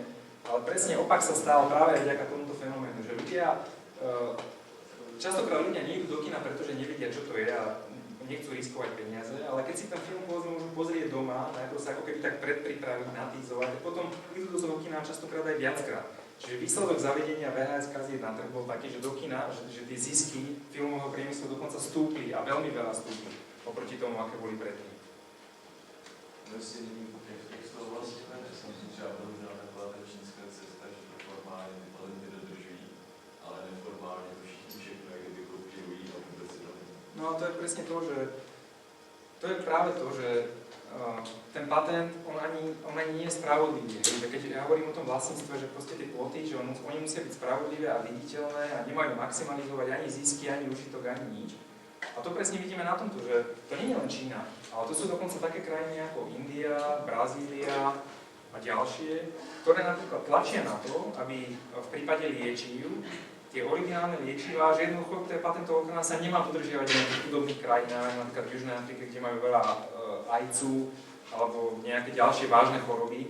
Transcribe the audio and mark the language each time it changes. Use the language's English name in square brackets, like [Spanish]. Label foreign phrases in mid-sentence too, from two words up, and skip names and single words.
[Slovak] Ale presne opak sa stal práve vďaka tomuto fenoménu, že ľudia, častokrát ľudia nejdú do kina, pretože nevedia, čo to je a nechcú riskovať peniaze, ale keď si ten film môžu pozrieť doma, najprv sa ako keby tak predpripraviť, natýzovať, a potom idú do toho kina častokrát aj viackrát. Čiže výsledok zavedenia VHS kaziet na trh bol taký, že do kina, že tie zisky filmového priemyslu dokonca stúpli a veľmi veľa stúpli oproti tomu, aké boli predtým. [Czech] Vlastně v těchto oblastech jsem si třeba bohužel taková ta čínská cesta, že to formálně ty patenty dodržují, ale neformálně to všichni všechno jak kdyby kopírují a vůbec si to není. [Slovak] No a to je presne to, že to je práve to, že ten patent, on ani nie je spravodlivý. Keď ja hovorím o tom vlastníctve, že proste tie ploty, že oni musia byť spravodlivé a viditeľné a nemajú maximalizovať ani zisky, ani užitok, ani nič. A to presne vidíme na tomto, že to nie je len Čína, ale to sú dokonca také krajiny ako India, Brazília a ďalšie, ktoré napríklad tlačia na to, aby v prípade liečiv tie originálne liečivá, že jednoducho tie patentová ochrana sa nemá dodržiavať v nejakých chudobných krajinách, napríklad v Južnej Afrike, kde majú veľa ajcu alebo nejaké ďalšie vážne choroby.